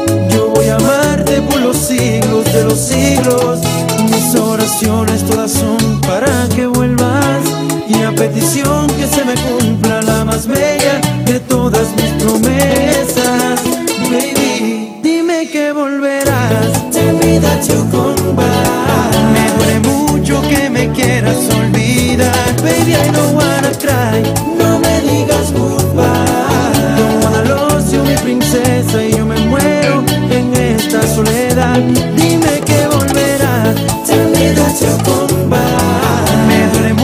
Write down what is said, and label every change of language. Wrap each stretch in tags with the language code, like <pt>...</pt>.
<es>Yo voy a amarte por los siglos de los siglos. Mis oraciones todas son para que vuelvas. Y a petición que se me cumpla la más bella de todas mis promesas. Baby, dime que volverás.</es> <en>Tell me that you come back.</en> <es>Me duele mucho que me quieras olvidar.</es> <en>Baby, I don't wanna cry.</en> <es>No me digas goodbye.</es> <en>Don't wanna lose you,</en> <es>mi princesa. Y yo me muero en esta soledad. Dime que volverás.</es> <en>Tell me that you come back.</en>